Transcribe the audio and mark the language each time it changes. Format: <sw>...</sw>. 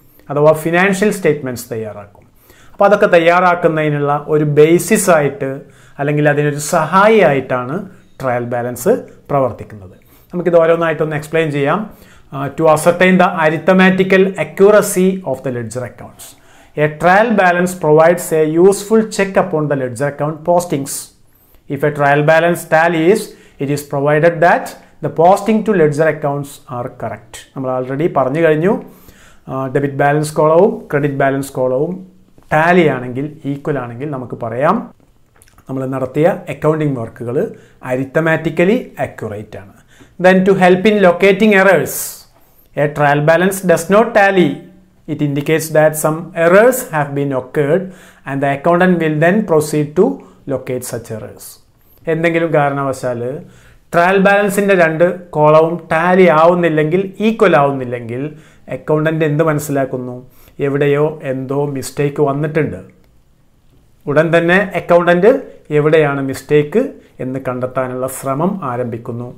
<ml>അഥവാ financial statements തയ്യാറാക്കും. അപ്പോൾ അതൊക്കെ തയ്യാറാക്കുന്നതിനുള്ള ഒരു ബേസിസ് ആയിട്ട് അല്ലെങ്കിൽ അതിനൊരു സഹായിയായിട്ടാണ് ട്രയൽ ബാലൻസ് പ്രവർത്തിക്കുന്നത്. നമുക്കിത് ഓരോന്നായിട്ടൊന്ന് എക്സ്പ്ലെയിൻ ചെയ്യാം.</ml> <en>To ascertain the arithmetical accuracy of the ledger accounts. A trial balance provides a useful check upon the ledger account postings. If a trial balance tallies, it is provided that the posting to ledger accounts are correct.</en> <ml>നമ്മൾ already പറഞ്ഞു കഴിഞ്ഞു. Debit balance കോളവും credit balance കോളവും Tally ആണെങ്കിൽ, equal ആണെങ്കിൽ നമുക്ക് പറയാം നമ്മൾ നടത്തിയ accounting വർക്കുകൾ അരിത്തമാറ്റിക്കലി അക്യുറേറ്റ് ആണ്.</ml> <en>Then to help in locating errors, a trial balance does not tally. It indicates that some errors have been occurred and the accountant will then proceed to locate such errors.</en> <ml>എന്തെങ്കിലും കാരണവശാൽ trial ബാലൻസിൻ്റെ 2 കോളവും Tally ആവുന്നില്ലെങ്കിൽ, equal ആവുന്നില്ലെങ്കിൽ accountant എന്ത് മനസ്സിലാക്കുന്നു? എവിടെയോ എന്തോ mistake വന്നിട്ടുണ്ട്. ഉടൻ തന്നെ accountant എവിടെയാണ് മിസ്റ്റേക്ക് എന്ന് കണ്ടെത്താനുള്ള ശ്രമം ആരംഭിക്കുന്നു.</ml>